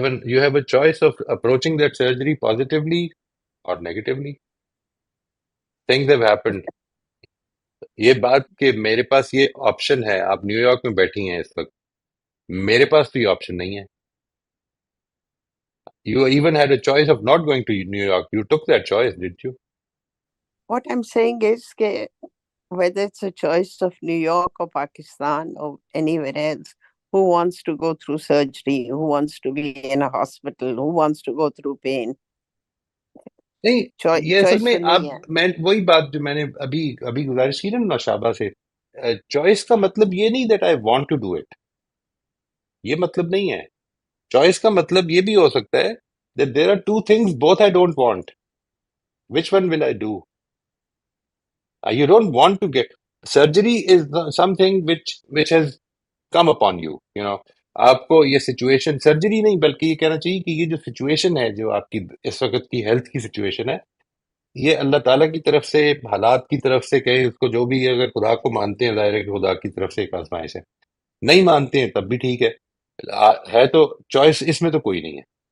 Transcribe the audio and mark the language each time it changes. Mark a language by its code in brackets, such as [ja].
[en] You have a choice of approaching that surgery positively or negatively. Things have happened. [ur] یہ بات کہ میرے پاس یہ آپشن ہے، آپ نیو یارک میں بیٹھی ہیں اس وقت، میرے پاس تو یہ آپشن نہیں ہے. [en] You even had a choice of not going to New York. You took that choice, didn't you? What I'm saying is whether it's a choice of New York or Pakistan or anywhere else, who wants to go through surgery, who wants to be in a hospital, who wants to go through pain? [ur] نہیں، یہ اصل [en] Choice [ur] میں تو آپ، نہیں ہے. میں وہی بات جو میں نے ابھی ابھی گزارش کی نا نوشابہ سے، چوائس کا مطلب یہ نہیں [en] That I want to do it. [ur] یہ مطلب نہیں ہے. چوائس کا مطلب یہ بھی ہو سکتا ہے [en] that there are two things both I don't want. Which one will I do? You don't want to get surgery is something which has come upon you. [ur] آپ کو یہ سچویشن سرجری نہیں بلکہ یہ کہنا چاہیے کہ یہ جو سچویشن ہے، جو آپ کی اس وقت کی ہیلتھ کی سچویشن ہے، یہ اللہ تعالیٰ کی طرف سے، حالات کی طرف سے، کہیں اس کو جو بھی، اگر خدا کو مانتے ہیں ظاہر ہے کہ خدا کی طرف سے ایک آزمائش ہے. نہیں مانتے ہیں تب بھی ٹھیک ہے. ہے تو چوائس اس میں تو کوئی نہیں ہے.